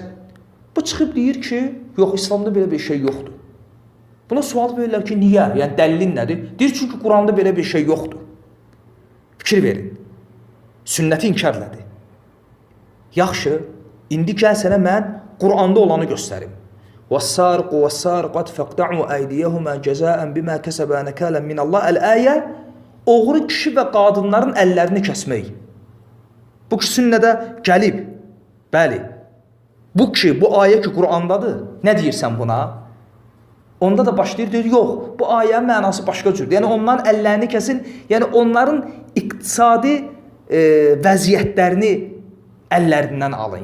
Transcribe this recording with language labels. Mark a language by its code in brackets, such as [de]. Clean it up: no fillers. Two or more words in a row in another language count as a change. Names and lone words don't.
[az] Bu çıxıb deyir ki, yox, İslamda belə bir şey yoxdur. Buna sual verirlər ki, niyə? Yəni, dəlilin nədir? Deyir, çünki Quranda belə bir şey yoxdur. Fikir verin. Sünnəti inkarlədi. Yaxşı, indi gəl sənə mən Quranda olanı göstərim. [ar] وَالسَّارِقُ وَالسَّارِقَةُ فَاقْطَعُوا أَيْدِيَهُمَا جَزَاءً بِمَا كَسَبَا نَكَالًا مِنَ اللَّهِ [az] Əl-Əyə, oğru kişi və qadınların əllərini kəsmək. Bu ki, sünnədə gəlib. Bəli. Bu ki, bu ayə ki, Qurandadır. Nə deyirsən buna? Onda da başlayır, deyir, yox, bu ayənin mənası başqa cürdür. Yəni, onların əllərini kəsin, yəni onların iqtisadi vəziyyətlərini əllərindən alın.